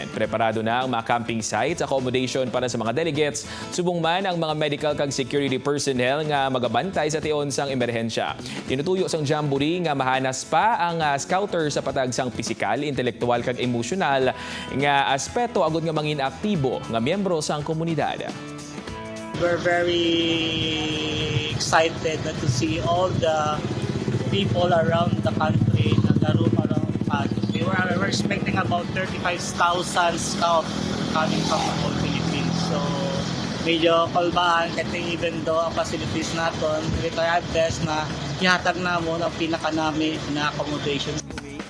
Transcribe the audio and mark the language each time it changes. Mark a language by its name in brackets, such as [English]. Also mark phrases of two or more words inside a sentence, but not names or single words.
[Hiligaynon] Preparado na ang mga camping sites, accommodation para sa mga delegates, subong man ang mga medical kag security personnel nga magabantay sa tion sang emerhensya. Tinutuyo sang jamboree nga mahanas pa ang scouter sa patag sang pisikal, intelektual kag emosyonal nga aspeto agud nga mangin aktibo nga miyembro sang komunidad. [English] We're very excited to see all the people around the country na laro around us. We're expecting about 35,000 scouts coming from the whole Philippines. [Hiligaynon] So medyo kalbaan kasi [English] even though [Hiligaynon] ang facilities natin, [English] we try our best [Hiligaynon] na ihatag na mo ang pinaka-nami na accommodation.